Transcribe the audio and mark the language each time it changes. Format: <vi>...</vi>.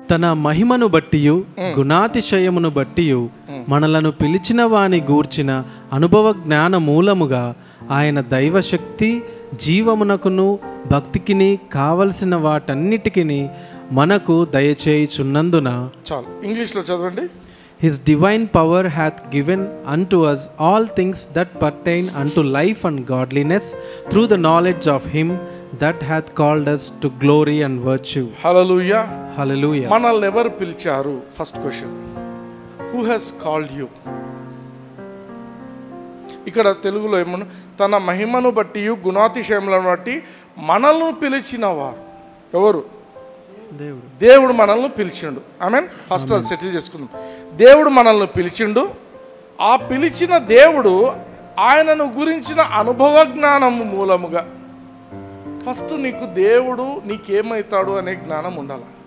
<te>తన మహిమను బట్టియు గుణాతిశయమును బట్టియు మనలను పిలిచిన వాని గూర్చిన అనుభవ జ్ఞాన మూలముగా ఆయన దైవశక్తి జీవమునకును భక్తికిని కావలసిన వాటన్నిటికిని మనకు దయచేయుచున్నందున. చాలు, ఇంగ్లీష్లో చదవండి.</te> <en>His divine power hath given unto us all things that pertain unto life and godliness through the knowledge of him that hath called us to glory and virtue. Hallelujah. Hallelujah.</en> <te>మనల్ని ఎవరు పిలిచారు?</te> <en>First question, who has called you?</en> <te>ఇక్కడ తెలుగులో ఏమన్నా, తన మహిమను బట్టి గుణాతిశయములను బట్టి మనల్ని పిలిచిన వారు ఎవరు? దేవుడు మనల్ని పిలిచిండు. ఆమేన్. ఫస్ట్ అది సెటిల్ చేసుకుందాం. దేవుడు మనల్ని పిలిచిండు. ఆ పిలిచిన దేవుడు ఆయనను గురించిన అనుభవ జ్ఞానము మూలముగా, ఫస్ట్ నీకు దేవుడు నీకేమవుతాడు అనే జ్ఞానం ఉండాలి.</te>